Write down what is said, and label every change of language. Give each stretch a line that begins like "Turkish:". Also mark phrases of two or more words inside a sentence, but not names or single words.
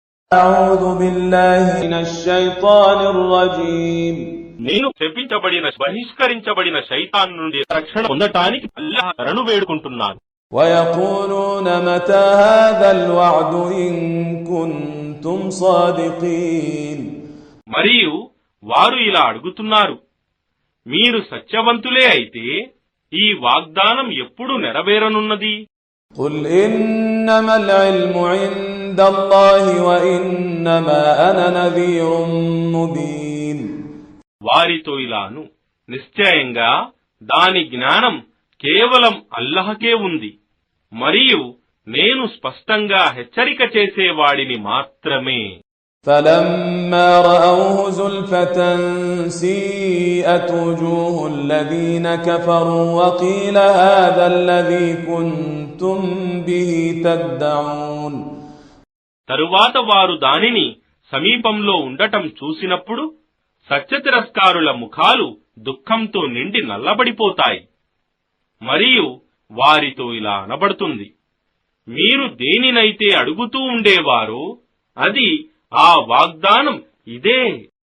Arabic: أعوذ بالله من الشيطان الرجيم.
Telugu: నేను శపించబడిన బహిష్కరించబడిన శైతాన్ నుండి రక్షణ పొందటానికి అల్లాహ్ శరణు వేడుకుంటున్నాను.
Arabic: ويقولون متى هذا الوعد إن كنتم صادقين.
Telugu: మరియు వారు ఇలా అడుగుతున్నారు, మీరు సత్యవంతులే అయితే ఈ వాగ్దానం ఎప్పుడు నెరవేరనున్నది?
Arabic: قل إنما العلم عند الله وإنما أنا نذير مبين.
Telugu: వారితో ఇలాను, నిశ్చయంగా దాని జ్ఞానం కేవలం అల్లాహ్కే ఉంది, మరియు నేను స్పష్టంగా హెచ్చరిక చేసేవాడిని మాత్రమే.
Arabic: فلما رأوه زلفة سيئت وجوه الذين كفروا وقيل هذا الذي كنتم به تدعون.
Telugu: తరువాత వారు దానిని సమీపంలో ఉండటం చూసినప్పుడు సత్యతిరస్కారుల ముఖాలు దుఃఖంతో నిండి నల్లబడిపోతాయి. మరియు వారితో ఇలా అనబడుతుంది, మీరు దేనినైతే అడుగుతూ ఉండేవారో అది ఆ వాగ్దానం ఇదే.